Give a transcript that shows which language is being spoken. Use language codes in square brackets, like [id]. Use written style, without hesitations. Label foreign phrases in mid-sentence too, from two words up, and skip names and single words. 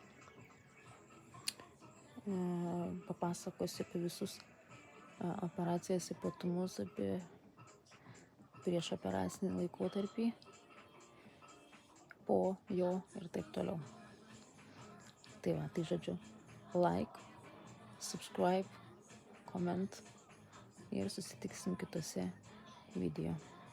[lt] Papasakosiu apie visus operacijos ypatumus, apie prieš operacinį laikotarpį, po jo ir taip toliau. Tai va, tai žodžiu, [en] like, subscribe, comment [lt] ir susitiksim kitose video.